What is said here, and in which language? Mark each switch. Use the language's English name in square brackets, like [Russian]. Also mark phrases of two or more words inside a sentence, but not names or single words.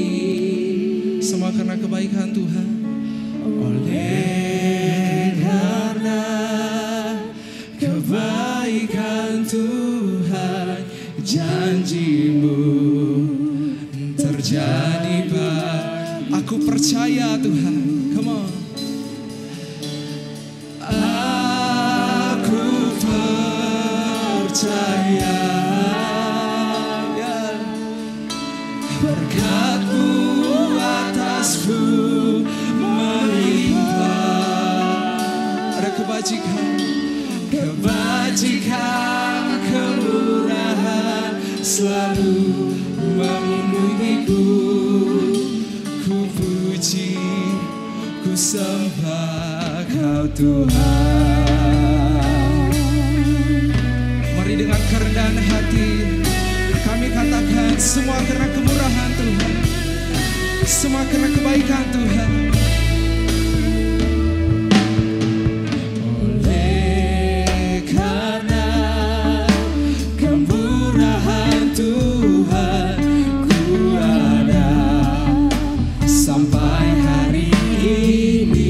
[Indonesian] Semua karena kebaikan Tuhan. Oleh karena kebaikan Tuhan, janjimu terjadi. Aku percaya Tuhan. [English] Come on. [Indonesian] Aku percaya, ya. Berkat-Mu atasku melimpah. Ada kebajikan, kebajikan, kemurahan selalu memenuhiku. Ku puji, ku sembah Kau Tuhan. Mari dengan kerendahan hati kami katakan, semua karena kemurahan Tuhan, semua karena kebaikan Tuhan. Oleh karena kemurahan Tuhan, ku ada sampai hari ini.